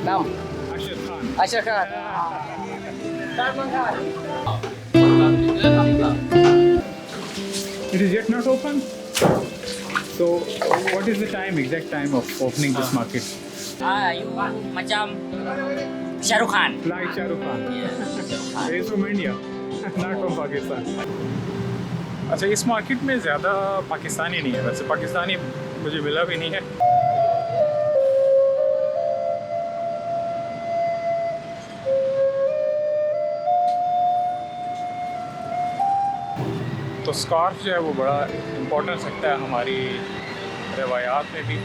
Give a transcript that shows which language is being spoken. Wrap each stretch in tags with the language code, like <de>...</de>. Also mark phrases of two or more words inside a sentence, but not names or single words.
<hi>नाम अशर खान. अशर खान. सलमान खान.</hi> <en>It is yet not open. So, what is the time, exact time of opening this market? You macam Shah Rukh Khan. Like Shah Rukh Khan. He is from India, not from Pakistan.</en> <hi>अच्छा, इस मार्केट में ज़्यादा पाकिस्तानी नहीं है. वैसे पाकिस्तानी मुझे मिला भी नहीं है. तो स्कार्फ जो है वो बड़ा इम्पोर्टेंस रखता है हमारी रवायात में भी.</hi>